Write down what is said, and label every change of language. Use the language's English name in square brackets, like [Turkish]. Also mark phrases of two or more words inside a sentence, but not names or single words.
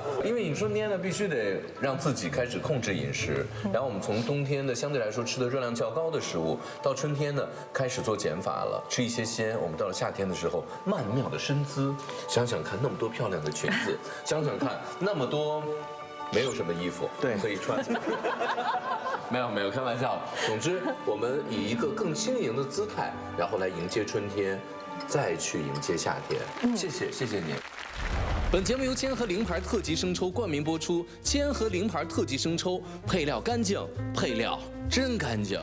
[Chinese] 因為你春天呢必須得讓自己開始控制飲食，然後我們從冬天的相對來說吃的熱量較高的食物，到春天呢開始做減法了，吃一些鮮。我們到了夏天的時候，曼妙的身姿，想想看那麼多漂亮的裙子，想想看那麼多沒有什麼衣服對可以穿。沒有，開玩笑。總之，我們以一個更輕盈的姿態，然後來迎接春天，再去迎接夏天。謝謝您。本節目由千和菱牌特級生抽冠名播出。千和菱牌特級生抽，配料乾淨，配料真乾淨。